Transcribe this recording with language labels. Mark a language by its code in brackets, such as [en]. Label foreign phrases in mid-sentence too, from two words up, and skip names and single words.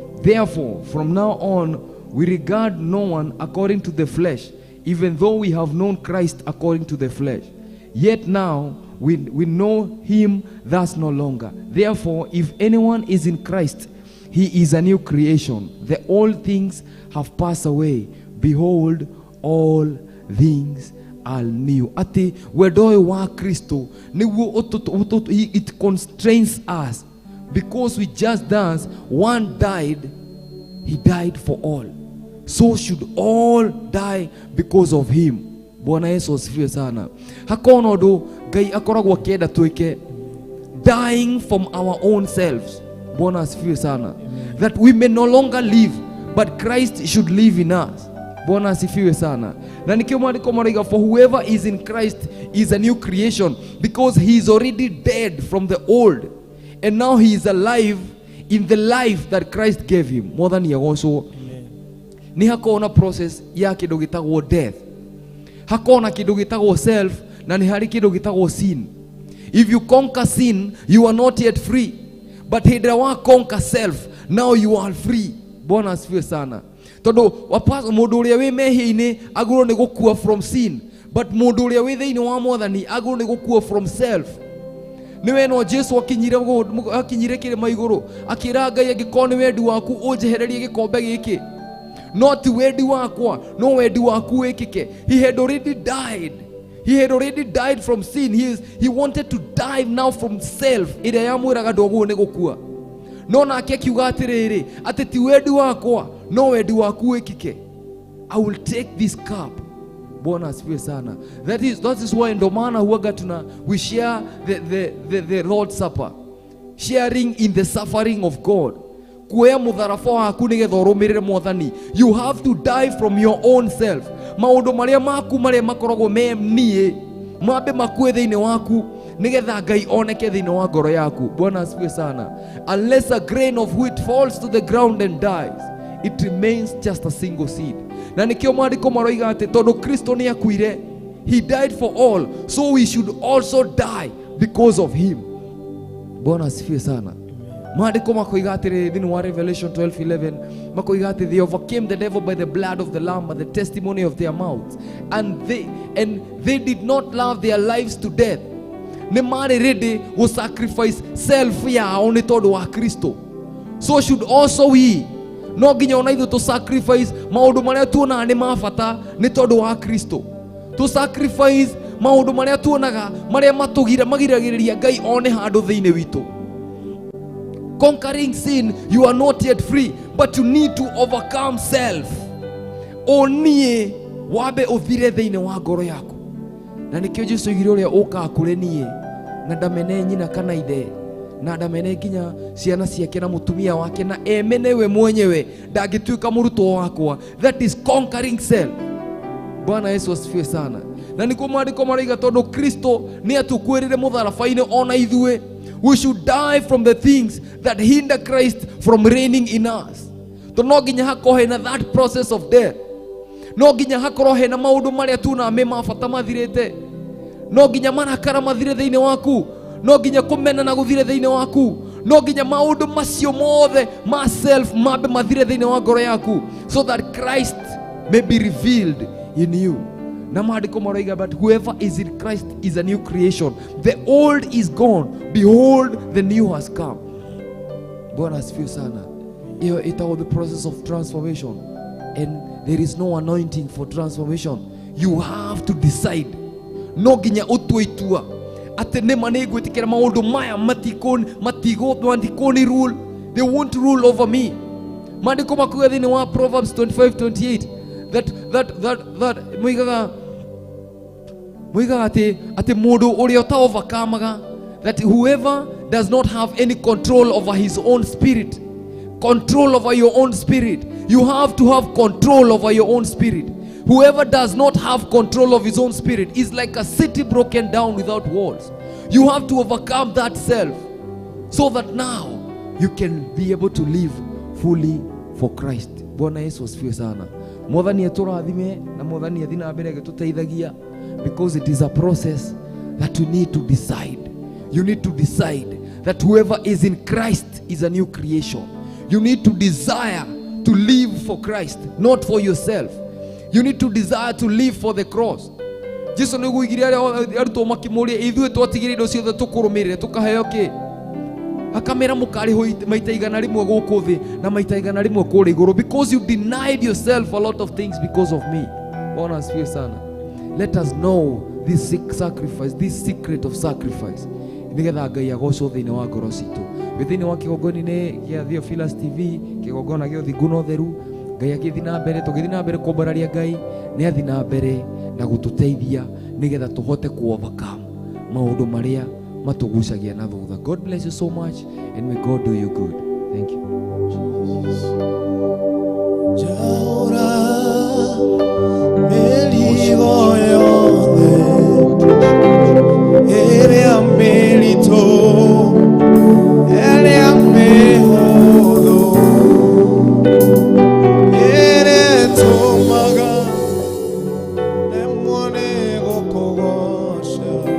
[en] Therefore, from now on, we regard no one according to the flesh, even though we have known Christ according to the flesh. Yet now we, we know him thus no longer. Therefore, if anyone is in Christ, he is a new creation. The old things have passed away. Behold, all things are new." [ki] Ati wendo ũyũ wa Kristo nĩguo ũtũ-, ũtũ-, [en] he, it constrains us. Because we just dance, one died, he died for all. So should all die because of him. [sw] Bwana Yesu asifiwe sana. [ki] Hakona ũndũ Ngai akoragwo akĩenda twĩke, [en] dying from our own selves. [sw] Bwana asifiwe sana. [en] That we may no longer live, but Christ should live in us. [sw] Bwana asifiwe sana. [ki] Na nikio maandiko maroiga, [en] For whoever is in Christ is a new creation, because he is already dead from the old, and now he is alive in the life that Christ gave him. [ki] Mwathani agocwo. Amen. Nĩ hakoragwo na process ya kĩndũ gĩtagwo death. Hakoragwo na kĩndũ gĩtagwo self, na nĩ harĩ kĩndũ gĩtagwo sin. [en] If you conquer sin, you are not yet free. But [ki] hĩndĩ ĩrĩa wa [en] conquer self, now you are free. [sw] Bwana asifiwe sana. [ki] Tondũ wa pas-, mũndũ ũrĩa wĩ mehia-inĩ agĩrĩirwo nĩ gũkua [en] from sin. [ki] But mũndũ ũrĩa wĩ thĩinĩ wa Mwathani agĩrĩirwo nĩ gũkua [en] from self. [ki] Nĩ we no Jesu akinyire gũ-, mũ-, akinyire kĩrĩma igũrũ, akĩra Ngai, "Angĩkorwo nĩ wendi waku, ũnjehererie gĩkombe gĩkĩ." No ti wendi wakwa, no wendi waku wĩkĩke. [en] He had already died. He had already died from sin. He is, he wanted to die now from self, [ki] ĩrĩa yamwĩraga ndwagĩrĩirwo nĩ gũkua. No nake akiuga atĩrĩrĩ, atĩ ti wendi wakwa, no wendi waku wĩkĩke. [en] I will take this cup. [sw] Bwana asifiwe sana. [en] That is, that is why [sw] ndo maana huwaga tuna, [en] we share the, the, the, the Lord's Supper. Sharing in the suffering of God. [ki] Kuoya mũtharaba waku nĩgetha ũrũmĩrĩre Mwathani. [en] You have to die from your own self. [ki] Maũndũ marĩa maku marĩa makoragwo me niĩ, mambe makue thĩinĩ waku, nĩgetha Ngai oneke thĩinĩ wa ngoro yaku. [sw] Bwana asifiwe sana. [en] Unless a grain of wheat falls to the ground and dies, it remains just a single seed. [ki] Na nĩkĩo maandĩko maroiga atĩ tondũ Kristo nĩ akuire, [en] he died for all, so we should also die because of him. [sw] Bwana asifiwe sana. [ki] Maandĩko makoiga atĩrĩ thĩinĩ wa Revelation twelve eleven, makoiga atĩ [en] they overcame the devil by the blood of the Lamb and the testimony of their mouths. And they, and they did not love their lives to death. [ki] Nĩ marĩ ready gũ sacrifice self yao nĩ tondũ wa Kristo. [en] So should also we. [ki] No nginya ona ithuĩ tũ sacrifice maũndũ marĩa tuonaga nĩ ma bata nĩ tondũ wa Kristo. Tũ sacrifice maũndũ marĩa tuonaga marĩa matũgira-, magiragĩrĩria Ngai one handũ thĩinĩ witũ. [en] Conquering sin, you are not yet free, but you need to overcome self. [ki] O niĩ, wambe ũthire thĩinĩ wa ngoro yaku. Na nĩkĩo Jesũ oigire ũrĩa ũkaga kũrĩ niĩ, na ndamene nyina kana ithe, na ndamene nginya ciana ciake na mũtumia wake, na emene we mwenyewe, ndangĩtuĩka mũrutwo wakwa. [en] That is conquering self. [sw] Bwana Yesu asifiwe sana. [ki] Na nĩkuo maandĩko maroiga tondũ Kristo nĩ atũkuĩrĩire mũtharaba-inĩ ona ithuĩ. [en] We should die from the things that hinder Christ from reigning in us. [ki] Tondũ no nginya hakorwo hena [en] that process of death. [ki] No nginya hakorwo hena maũndũ marĩa tuonaga me ma bata mathirĩte. No nginya marakara mathire thĩinĩ waku. No nginya kũmenana gũthire thĩinĩ waku. No nginya maũndũ macio mothe ma self mambe mathire thĩinĩ wa ngoro yaku. [en] So that Christ may be revealed in you. [ki] Na maandĩko maroiga, [en] "But whoever is in Christ is a new creation. The old is gone. Behold, the new has come." [sw] Bwana asifiwe sana. Hiyo itakuwa [en] the process of transformation. And there is no anointing for transformation. You have to decide. [ki] No nginya ũtue itua. Atĩ nĩ ma nĩ ngwĩtĩkĩra maũndũ maya matikũ-, matigũ-, matikũni rule. [en] They won't rule over me. [ki] Maandĩko makuga thĩinĩ wa Proverbs twenty-five twenty-eight [en] that, that, that, that, [ki] moigaga, moigaga atĩ, atĩ mũndũ ũrĩa ũta overcome-aga, [en] that whoever does not have any control over his own spirit, control over your own spirit, you have to have control over your own spirit. Whoever does not have control of his own spirit is like a city broken down without walls. You have to overcome that self so that now you can be able to live fully for Christ. [sw] Bwana Yesu asifiwe sana. [ki] Mwathani atũrathime na Mwathani athiĩ na mbere agĩtũteithagia, [en] because it is a process that we need to decide. You need to decide that whoever is in Christ is a new creation. You need to desire to live for Christ, not for yourself. You need to desire to live for the cross. [ki] Jesu nĩ oigire arĩa arutwo makĩmũũria, "Ithuĩ twatigire indo ciothe tũkũrũmĩrĩre, tũkaheo kĩ?" Akamera, "Mũkarĩhwo it-, maita igana rĩmwe gũkũ thĩ na maita igana rĩmwe kũrĩa igũrũ." [en] Because you denied yourself a lot of things because of me. [sw] Bwana asifiwe sana. [en] Let us know this sick sacrifice, this secret of sacrifice. [ki] Nĩgetha Ngai agocwo thĩinĩ wa ngoro citũ. Wĩ thĩinĩ wa kĩgongona-inĩ gĩa Theophilus T V, kĩgongona gĩa ũthingu na ũtheru, Ngai agĩthiĩ na mbere, tũgĩthiĩ na mbere kũmbararia Ngai, nĩ athiĩ na mbere na gũtũteithia nĩgetha tũhote ku overcome maũndũ marĩa matũgucagia na thutha. [en] God bless you so much and may God do you good. Thank you. [ki] Jaura mĩrigo yothe ĩrĩa mĩritũ, ĩrĩa mĩhũthũ, ĩrĩa ĩtũmaga ndemwo nĩ gũkũgoca.